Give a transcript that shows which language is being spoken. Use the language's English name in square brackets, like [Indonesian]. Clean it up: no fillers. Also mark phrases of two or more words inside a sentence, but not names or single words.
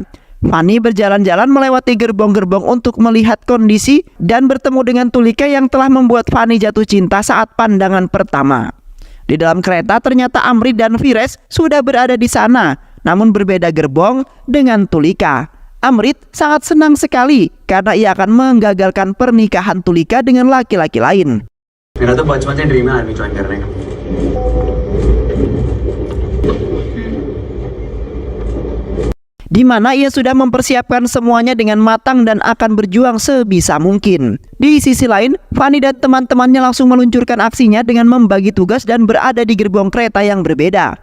[Indonesian] Fani berjalan-jalan melewati gerbong-gerbong untuk melihat kondisi dan bertemu dengan Tulika yang telah membuat Fani jatuh cinta saat pandangan pertama. Di dalam kereta ternyata Amrit dan Firas sudah berada di sana, namun berbeda gerbong dengan Tulika. Amrit sangat senang sekali karena ia akan menggagalkan pernikahan Tulika dengan laki-laki lain. [Hindi] मेरा तो बचपन से ड्रीम है [English] army join [Hindi] करने का. [Indonesian] Di mana ia sudah mempersiapkan semuanya dengan matang dan akan berjuang sebisa mungkin. Di sisi lain, Fani dan teman-temannya langsung meluncurkan aksinya dengan membagi tugas dan berada di gerbong kereta yang berbeda.